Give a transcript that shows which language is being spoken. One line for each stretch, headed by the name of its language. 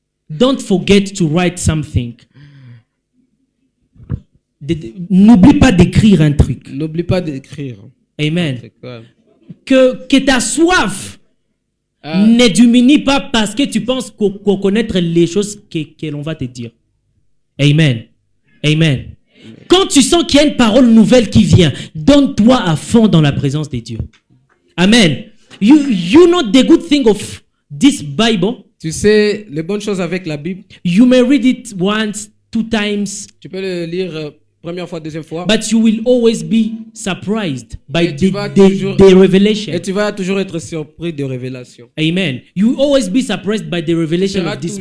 English: Don't forget to write something.
French: N'oublie pas d'écrire un truc. N'oublie pas d'écrire. Amen. Que ta soif ne diminue pas parce que tu penses qu'on connaître les choses que l'on va te dire. Amen. Amen. Quand tu sens qu'il y a une parole nouvelle qui vient, donne-toi à fond dans la présence de Dieu. Amen.
English: You know the good thing of this Bible.
French: Tu sais les bonnes choses avec la Bible.
English: You may read it once, 2 times.
French: Tu peux le lire première fois, deuxième fois.
English: But you will always be surprised by the revelation.
French: Et tu vas toujours être surpris des révélations. Amen.
English: You will always be surprised by the revelation of this book.